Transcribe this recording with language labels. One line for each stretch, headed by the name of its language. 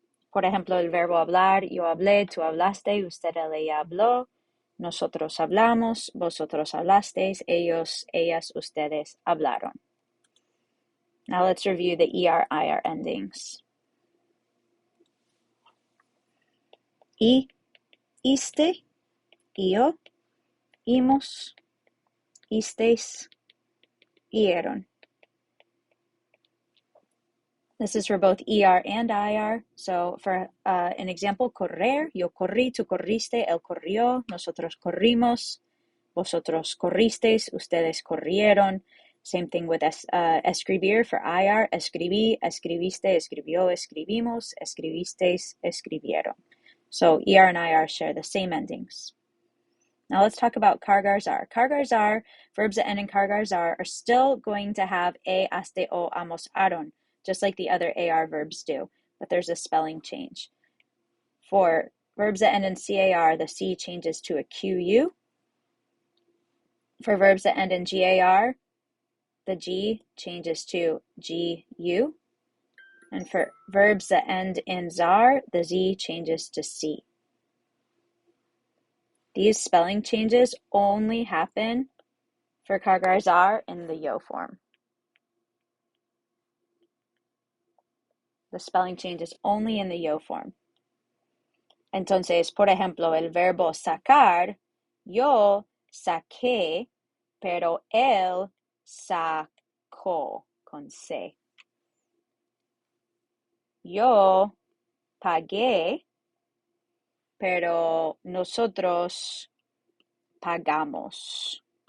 Spanish: Por ejemplo, el verbo hablar, yo hablé, tú hablaste, usted, ella habló, nosotros hablamos, vosotros hablasteis, ellos, ellas, ustedes hablaron.
English: Now let's review the ER, IR endings.
Spanish: Iste, yo, imos, isteis, ieron.
English: This is for both ER and IR. So for an example,
Spanish: correr, yo corrí, tú corriste, él corrió, nosotros corrimos, vosotros corristeis, ustedes corrieron.
English: Same thing with
Spanish: escribir
English: for IR,
Spanish: escribí, escribiste, escribió, escribimos, escribisteis, escribieron.
English: So ER and IR share the same endings. Now let's talk about cargar zar. Cargar zar, verbs that end in cargar zar, are still going to have aste, o, amos, aron, just like the other AR verbs do, but there's a spelling change. For verbs that end in CAR, the C changes to a QU. For verbs that end in GAR, the G changes to GU. And for verbs that end in ZAR, the Z changes to C. These spelling changes only happen for cargar zar in the yo form. The spelling change is only in the yo form.
Spanish: Entonces, por ejemplo, el verbo sacar, yo saqué, pero él sacó con C. Yo pagué, pero nosotros pagamos.